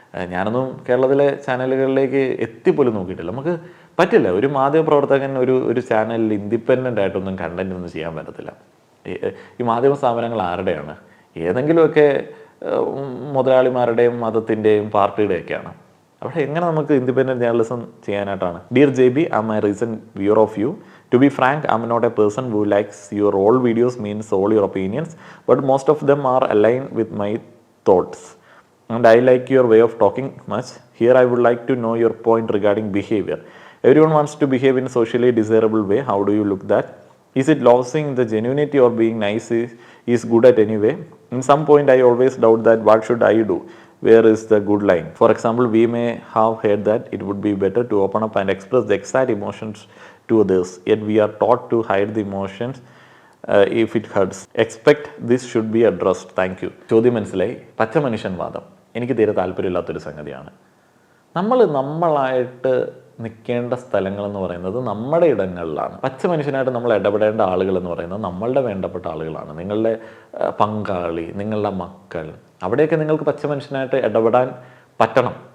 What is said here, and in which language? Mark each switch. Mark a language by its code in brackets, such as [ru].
[ml] ഞാനൊന്നും കേരളത്തിലെ ചാനലുകളിലേക്ക് എത്തിപ്പോലും നോക്കിയിട്ടില്ല. നമുക്ക് പറ്റില്ല. ഒരു മാധ്യമപ്രവർത്തകൻ ഒരു ചാനലിൽ ഇൻഡിപെൻഡൻ്റ് ആയിട്ടൊന്നും കണ്ടന്റ് ഒന്നും ചെയ്യാൻ പറ്റത്തില്ല. ഈ മാധ്യമ സ്ഥാപനങ്ങൾ ആരുടെയാണ്? ഏതെങ്കിലുമൊക്കെ മുതലാളിമാരുടെയും മതത്തിൻ്റെയും പാർട്ടിയുടെയൊക്കെയാണ്. അവിടെ എങ്ങനെ നമുക്ക് ഇൻഡിപെൻഡൻറ്റ് ജേർണലിസം ചെയ്യാനായിട്ടാണ്? [en] Dear JB, I'm a recent viewer of you. To be frank, I'm not a person who likes your all videos, means all your opinions, but most of them are aligned with my thoughts. And I like your way of talking much. Here I would like to know your point regarding behavior. Everyone wants to behave in a socially desirable way. How do you look that? Is it losing the genuinity or being nice is good at any way? In some point I always doubt that what should I do? Where is the good line? For example, we may have heard that it would be better to open up and express the exact emotions to others. Yet we are taught to hide the emotions if it hurts. Expect this should be addressed. Thank you. [ml] ചോദ്യം മനസ്സിലായി. പച്ച മനുഷ്യൻവാദം എനിക്ക് തീരെ താല്പര്യമില്ലാത്തൊരു സംഗതിയാണ്. നമ്മളായിട്ട് നിൽക്കേണ്ട സ്ഥലങ്ങളെന്ന് പറയുന്നത് നമ്മുടെ ഇടങ്ങളിലാണ്. പച്ച മനുഷ്യനായിട്ട് നമ്മൾ ഇടപെടേണ്ട ആളുകൾ എന്ന് പറയുന്നത് നമ്മളുടെ വേണ്ടപ്പെട്ട ആളുകളാണ്. നിങ്ങളുടെ പങ്കാളി, നിങ്ങളുടെ മക്കൾ, അവിടെയൊക്കെ നിങ്ങൾക്ക് പച്ച മനുഷ്യനായിട്ട് ഇടപെടാൻ പറ്റണം.